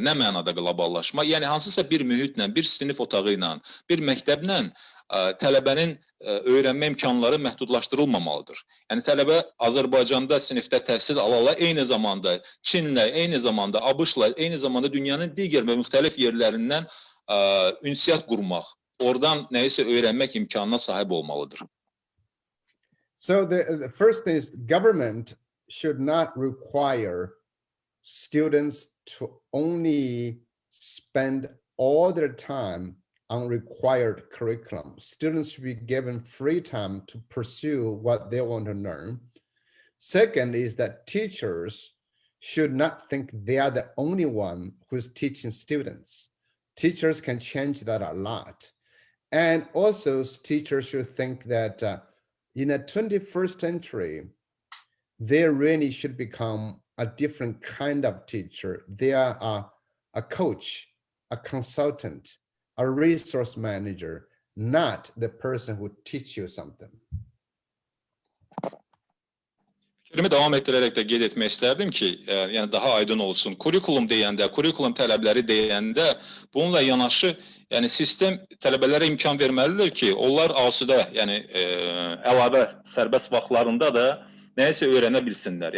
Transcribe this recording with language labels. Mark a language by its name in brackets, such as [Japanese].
[Azerbaijani] Nə mənada qloballaşma? Yəni, hansısa bir mühitlə, bir sinif otağı ilə, bir məktəblə tələbənin öyrənmə imkanları məhdudlaşdırılmamalıdır. Yəni, tələbə Azərbaycanda sinifdə təhsil ala-ala, eyni zamanda Çinlə, eyni zamanda ABŞ-la, eyni zamanda dünyanın digər və müxtəlif yerlərindən ünsiyyət qurmaq, oradan nəyisə öyrənmək imkanına sahib olmalıdır. [English] So the first thing is government should not require students to only spend all their time on required curriculum. Students should be given free time to pursue what they want to learn. Second is that teachers should not think they are the only one who is teaching students. Teachers can change that a lot. And also teachers should think that in the 21st century, they really should become a different kind of teacher. They are a coach, a consultant, a resource manager, not the person who teach you something. [Azerbaijani] Fikrimi davam etdirərək də qeyd etmək istərdim ki, yəni daha aydın olsun. Kurikulum deyəndə, kurikulum tələbləri deyəndə bununla yanaşı, yəni sistem tələbələrə imkan verməlidir ki, onlar asudə, yəni əlavə sərbəst vaxtlarında da nəyisə öyrənə bilsinlər.